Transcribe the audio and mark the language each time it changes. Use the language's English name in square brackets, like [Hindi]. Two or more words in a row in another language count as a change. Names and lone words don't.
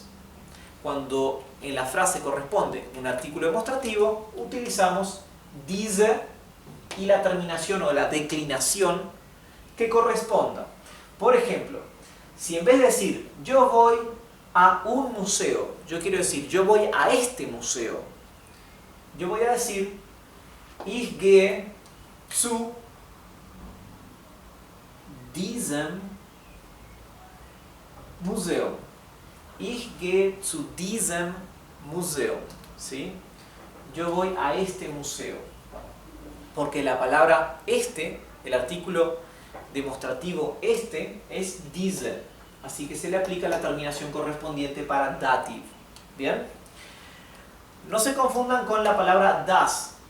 [Spanish] Cuando en la frase corresponde un artículo demostrativo, utilizamos diese y la terminación o la declinación que corresponda. Por ejemplo, si en vez de decir yo voy a un museo, yo quiero decir yo voy a este museo, yo voy a decir [German] ich gehe zu diesem Museum. Ich gehe zu diesem Museum. [Spanish] ¿Sí? Yo voy a este museo. Porque la palabra este, el artículo demostrativo este, es diese. Así que se le aplica la terminación correspondiente para dative. ¿Bien? No se confundan con la palabra das.